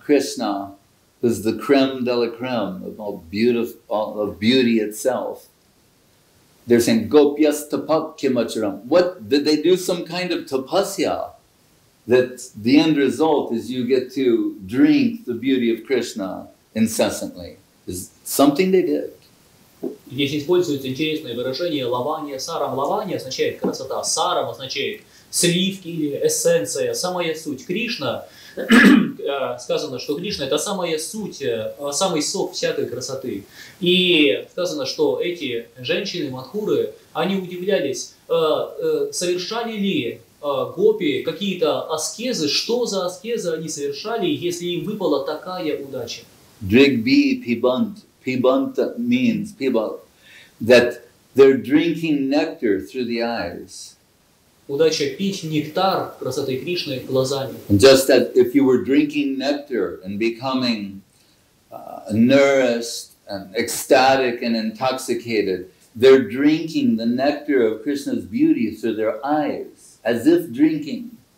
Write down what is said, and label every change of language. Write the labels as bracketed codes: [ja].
[en] Krishna is the creme de la creme of beauty itself. They're saying, [sa] Gopyas tapak kimacharam. [en] What, did they do some kind of tapasya? That the end result is you get to drink the beauty of Krishna incessantly. Is something they did. [ru] Здесь используется интересное выражение лавания сарам. Лавания означает красота, сарам означает сливки или эссенция, самая суть. Кришна, сказано, что Кришна это самая суть, самый сок всякой красоты. И сказано, что эти женщины, мадхуры, они удивлялись, совершали ли гопи какие-то аскезы, что за аскезы они совершали, если им выпала такая удача. [sa] Drigbi pibant. [en] Pibanta means people that they're drinking nectar through the eyes. [ru] Удача пить нектар красоты Кришны глазами. [en] And just as if you were drinking nectar and becoming nourished and ecstatic and intoxicated, they're drinking the nectar of Krishna's beauty through their eyes, as if drinking.